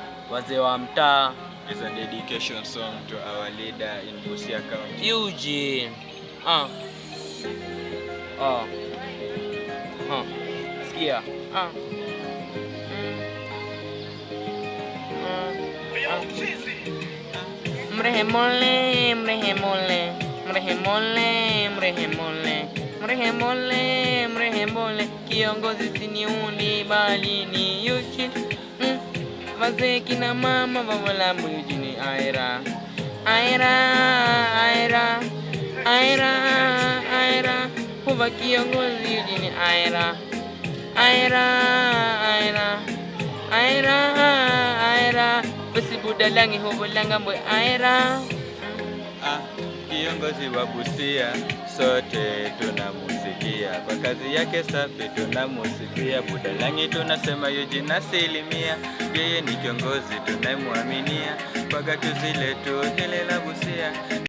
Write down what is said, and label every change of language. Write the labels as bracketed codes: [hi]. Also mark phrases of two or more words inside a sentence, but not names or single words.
[sw] wazee wa mtaa. [en] Is a dedication song to our leader in Busia County. [sw] Eugene. Sikia. Mrehemole, mrehemole, mrehemole, mrehemole, mrehemole, mrehemole, kiongozi siniuni bali ni Eugene. Wazee kina mama baba Eugene Aira. Aira, Aira, Aira, Aira, huwa kiongozi Eugene Aira. Aira, Aira, Aira, Aira, basi budalangi hubulanga mbwe Aira. Kiongozi wa Busia sote tunamusikia, kwa kazi yake safi tunamusifia. Budalangi tunasema Eugene asilimia, yeye ni kiongozi tunayemwaminia, kwa gatuzi letu hili la Busia.